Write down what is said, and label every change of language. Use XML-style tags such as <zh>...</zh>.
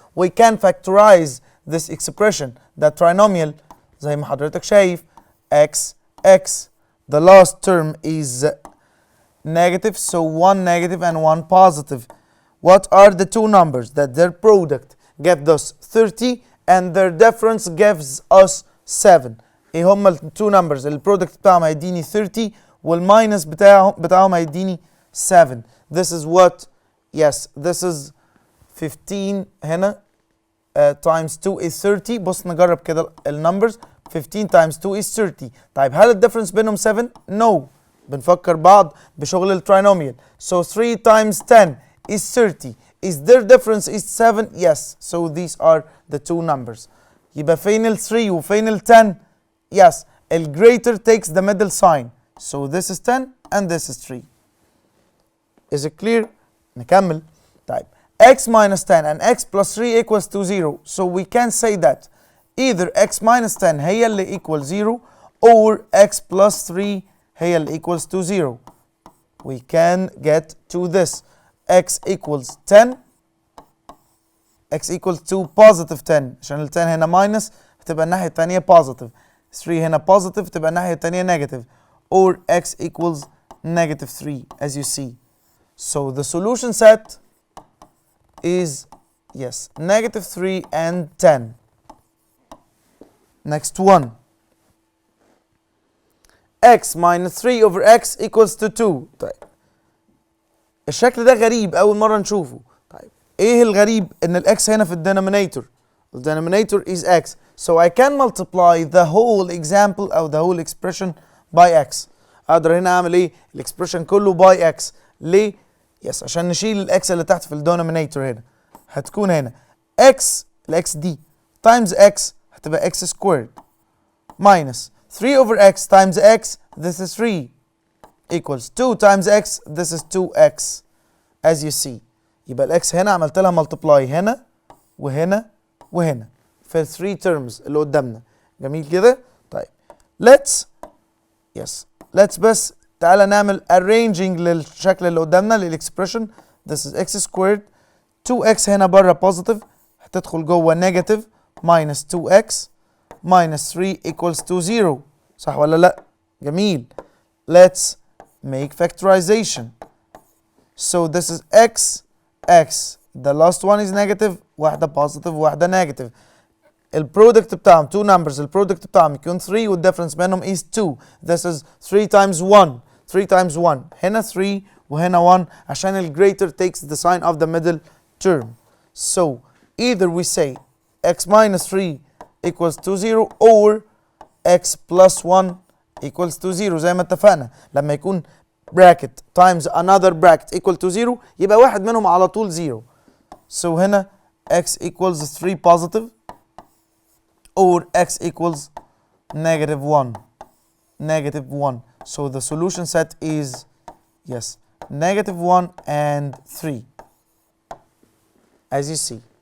<en>We can factorize this expression, the trinomial,</en> <ar>زي ما حضرتك شايف</ar> <en>x. The last term is negative, so one negative and one positive. What are the two numbers that their product gives us 30 and their difference gives us 7?</en> <ar>ايه هما ال</ar> <en>two numbers</en> <ar>اللي البرودكت بتاعهم هيديني 30 والماينس بتاعهم هيديني 7.</ar> <en>This is what? Yes, this is 15 هنا times 2 is 30.</en> <ar>بص نجرب كده النمبرز. 15 times 2 is 30. طيب هل الديفرنس بينهم 7؟ No. بنفكر بعض بشغل الترينوميال.</ar> <en>So 3 times 10 is 30. Is their difference is 7? Yes. So these are the two numbers.</en> <ar>يبقى فين ال 3 وفين ال 10؟ Yes.</ar> <en>ال greater takes the middle sign. So this is 10 and this is 3. Is it clear?</en> <ar>نكمل.</ar> <en>طيب x minus 10 and x plus 3 equals to 0. So we can say that either x minus 10</en> <ar>هي اللي</ar> <en>equals 0 or x plus 3 هي اللي equals to 0. We can get to this. x equals 10. x equals to positive 10</en> <ar>عشان ال 10 هنا</ar> <en>minus</en> <ar>هتبقى الناحية التانية</ar> <en>positive.</en> <ar>3 هنا positive تبقى الناحية التانية negative.</ar> <en>Or x equals negative 3 as you see. So the solution set is yes negative 3 and 10. Next one. x minus 3 over x equals to 2.</en> <ar>طيب الشكل ده غريب أول مرة نشوفه. طيب إيه الغريب؟ إن الإكس هنا في الدينومينيتور.</ar> <en>The denominator is x. So I can multiply the whole example أو the whole expression by x.</en> <ar>أقدر هنا أعمل إيه؟ الإكسبريشن كله</ar> <en>by x.</en> <ar>ليه؟ يس عشان نشيل الإكس اللي تحت في الدينومينيتور هنا.</ar> <en>هتكون هنا x الإكس دي times x هتبقى x squared minus 3 over x times x this is 3 equals 2 times x this is 2x as you see.</en> <ar>يبقى الإكس هنا عملت لها</ar> <en>multiply</en> <ar>هنا وهنا وهنا في ال 3 terms اللي قدامنا. جميل كده؟ طيب let's بس تعالى نعمل arranging للشكل اللي قدامنا للاكسبريشن.</ar> <en>this is x squared 2x</en> <ar>هنا بره</ar> <en>positive</en> <ar>هتدخل جوه</ar> <en>negative minus 2x minus 3 equals to 0.</en> <ar>صح ولا لا؟ جميل.</ar> <en>let's make factorization. so this is x the last one is negative واحدة positive واحدة negative.</en> <ar>البرودكت بتاعهم two numbers البرودكت بتاعهم يكون 3 والديفرنس بينهم is 2.</ar> <en>this is 3 times 1 3 times 1</en> <ar>هنا 3 وهنا 1</ar> <en>عشان ال greater takes the sign of the middle term. so either we say x minus 3 equals to 0 or x plus 1 equals to 0</en> <ar>زي ما اتفقنا. لما يكون bracket times another bracket equal to 0 يبقى واحد منهم على طول 0.</ar> <en>so هنا x equals 3 positive or x equals negative 1 so the solution set is negative 1 and 3 as you see.</en>